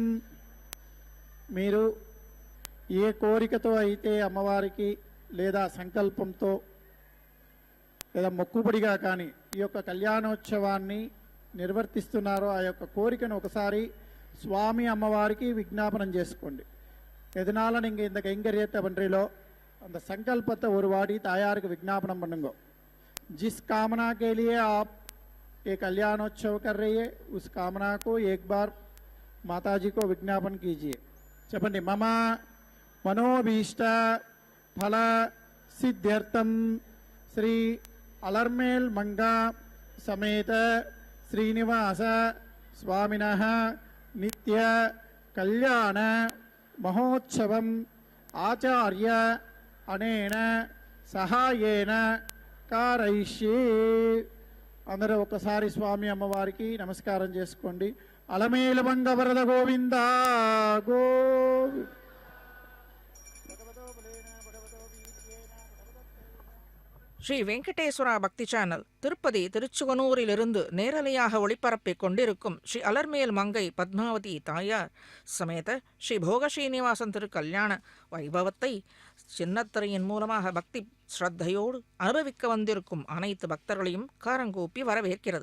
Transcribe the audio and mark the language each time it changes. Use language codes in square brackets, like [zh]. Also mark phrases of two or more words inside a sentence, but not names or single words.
[te] మీరు ఏ కోరికతో అయితే అమ్మవారికి లేదా సంకల్పంతో లేదా మొక్కుబడిగా కానీ ఈ యొక్క కళ్యాణోత్సవాన్ని నిర్వర్తిస్తున్నారో ఆ యొక్క కోరికను ఒకసారి స్వామి అమ్మవారికి విజ్ఞాపనం చేసుకోండి. [ta] எதனால நீங்கள் இந்த கைங்கரியத்தை பண்றீங்களோ அந்த संकल्पத்தை ஒரு வாடி தாயாருக்கு விஞ்ஞாபனம் பண்ணுங்க. [hi] जिस कामना के लिए आप ये कल्याणोत्सव कर रही है, उस कामना को एक बार माताजी को विज्ञापन कीजिए। [sa] चपंडी मम मनोभीष्ट फल सिद्ध्यर्थम श्री अलर्मेल मंगा समेत श्रीनिवास स्वामिनः नित्य कल्याण महोत्सवम आचार्य अनेन सहायेन कारयिष्ये। [te] అందరూ ఒకసారి స్వామి అమ్మవారికి నమస్కారం చేసుకోండి. అలమేలుమంగ వరద గోవింద గోవింద. [ta] ஸ்ரீ வெங்கடேஸ்வரா பக்தி சேனல் திருப்பதி திருச்சுவனூரிலிருந்து நேரலையாக ஒளிபரப்பிக் கொண்டிருக்கும் ஸ்ரீ அலர்மேல் மங்கை பத்மாவதி தாயார் சமேத ஸ்ரீ போகஸ்ரீனிவாசன் திருக்கல்யாண வைபவத்தை சின்னத்திரையின் மூலமாக பக்தி ஸ்ரத்தையோடு அனுபவிக்க வந்திருக்கும் அனைத்து பக்தர்களையும் காரங்கூப்பி வரவேற்கிறது.